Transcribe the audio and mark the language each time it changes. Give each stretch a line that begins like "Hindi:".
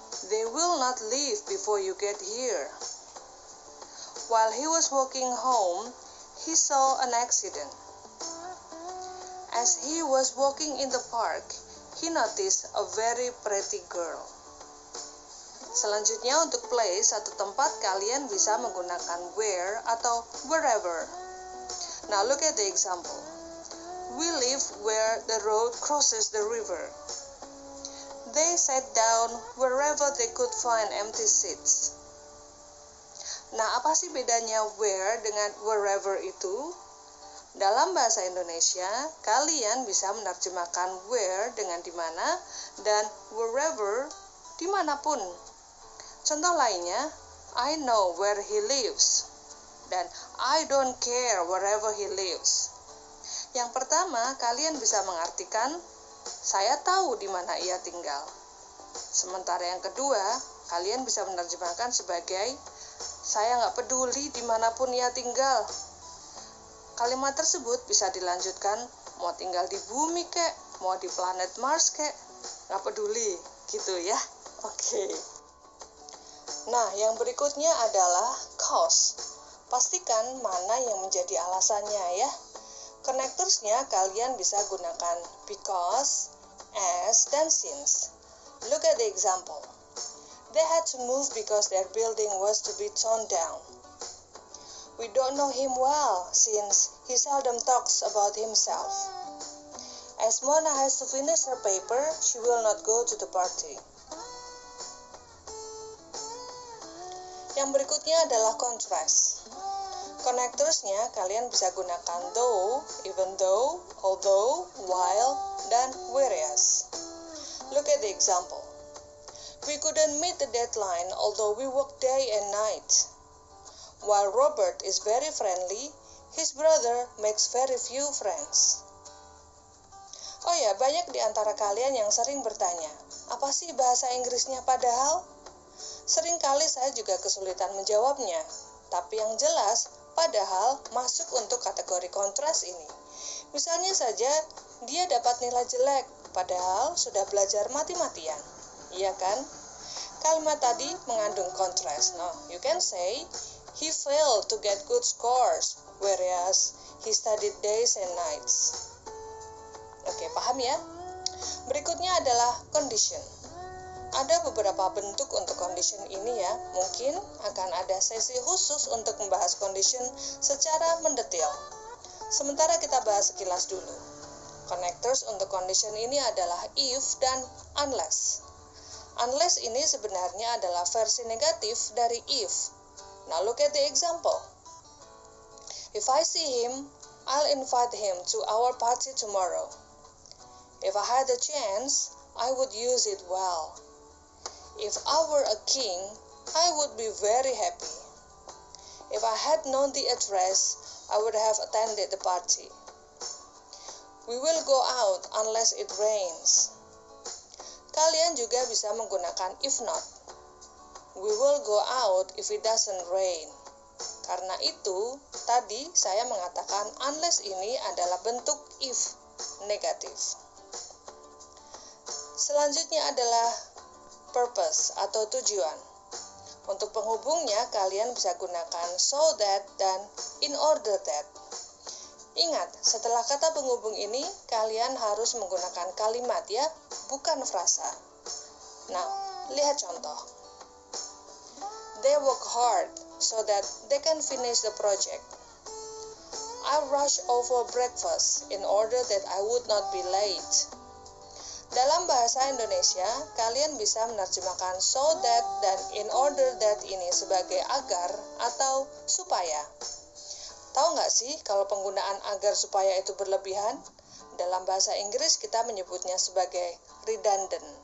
English: They will not leave before you get here. While he was walking home, he saw an accident. As he was walking in the park, he noticed a very pretty girl.
Indonesian: Selanjutnya untuk place atau tempat, kalian bisa menggunakan where atau wherever.
English: Now look at the example. We live where the road crosses the river. They sat down wherever they could find empty seats.
Indonesian: Nah, apa sih bedanya where dengan wherever itu? Dalam bahasa Indonesia, kalian bisa menerjemahkan where dengan di mana dan wherever dimanapun. Contoh lainnya,
English: I know where he lives
Indonesian: dan
English: I don't care wherever he lives.
Indonesian: Yang pertama, kalian bisa mengartikan saya tahu di mana ia tinggal. Sementara yang kedua, kalian bisa menerjemahkan sebagai saya nggak peduli dimanapun ia tinggal. Kalimat tersebut bisa dilanjutkan mau tinggal di bumi kek, mau di planet Mars kek, nggak peduli, gitu ya. Oke. Nah, yang berikutnya adalah cause. Pastikan mana yang menjadi alasannya ya. Connectors-nya kalian bisa gunakan because, as, dan since.
English: Look at the example. They had to move because their building was to be torn down. We don't know him well since he seldom talks about himself. As Mona has to finish her paper, she will not go to the party.
Indonesian: Yang berikutnya adalah contrast. Connectors-nya kalian bisa gunakan though, even though, although, while, dan whereas.
English: Look at the example. We couldn't meet the deadline although we worked day and night. While Robert is very friendly, his brother makes very few friends.
Indonesian: Oh ya, banyak di antara kalian yang sering bertanya, apa sih bahasa Inggrisnya padahal? Seringkali saya juga kesulitan menjawabnya, tapi yang jelas, padahal masuk untuk kategori kontras ini. Misalnya saja, dia dapat nilai jelek, padahal sudah belajar mati-matian. Iya kan? Kalimat tadi mengandung kontras.
English: No, you can say, he failed to get good scores, whereas he studied days and nights.
Indonesian: Oke, paham ya? Berikutnya adalah condition. Ada beberapa bentuk untuk condition ini ya. Mungkin akan ada sesi khusus untuk membahas condition secara mendetil. Sementara kita bahas sekilas dulu. Connectors untuk condition ini adalah if dan unless. Unless ini sebenarnya adalah versi negatif dari if.
English: Now look at the example. If I see him, I'll invite him to our party tomorrow. If I had a chance, I would use it well. If I were a king, I would be very happy. If I had known the address, I would have attended the party. We will go out unless it rains.
Indonesian: Kalian juga bisa menggunakan if not.
English: We will go out if it doesn't rain.
Indonesian: Karena itu, tadi saya mengatakan unless ini adalah bentuk if negatif. Selanjutnya adalah purpose atau tujuan. Untuk penghubungnya, kalian bisa gunakan so that dan in order that. Ingat, setelah kata penghubung ini, kalian harus menggunakan kalimat ya, bukan frasa. Nah, lihat contoh.
English: They work hard so that they can finish the project. I rush over breakfast in order that I would not be late.
Indonesian: Dalam bahasa Indonesia, kalian bisa menerjemahkan so that dan in order that ini sebagai agar atau supaya. Tahu nggak sih kalau penggunaan agar supaya itu berlebihan? Dalam bahasa Inggris kita menyebutnya sebagai redundant.